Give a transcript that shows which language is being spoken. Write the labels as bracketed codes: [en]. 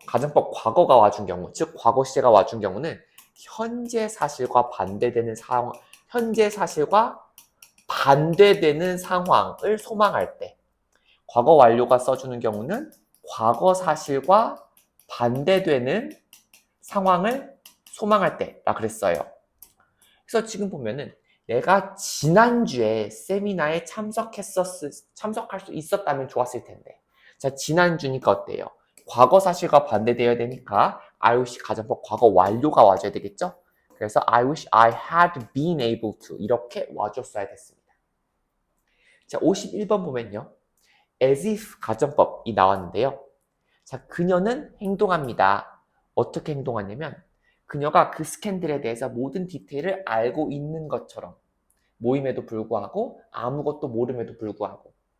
[ko] 가정법 과거가 와준 경우, 즉 과거 시제가 와준 경우는 현재 사실과 반대되는 상황, 현재 사실과 반대되는 상황을 소망할 때, 과거 완료가 써주는 경우는 과거 사실과 반대되는 상황을 소망할 때라 그랬어요. 그래서 지금 보면은 내가 지난주에 세미나에 참석할 수 있었다면 좋았을 텐데. 자, 지난주니까 어때요? 과거 사실과 반대되어야 되니까 I wish 가정법 과거 완료가 와줘야 되겠죠? 그래서 [en] I wish I had been able to [ko] 이렇게 와줬어야 됐습니다. 자, 51번 보면요. as if 가정법이 나왔는데요. 자, 그녀는 행동합니다. 어떻게 행동하냐면 그녀가 그 스캔들에 대해서 모든 디테일을 알고 있는 것처럼 모임에도 불구하고 아무것도 모름에도 불구하고.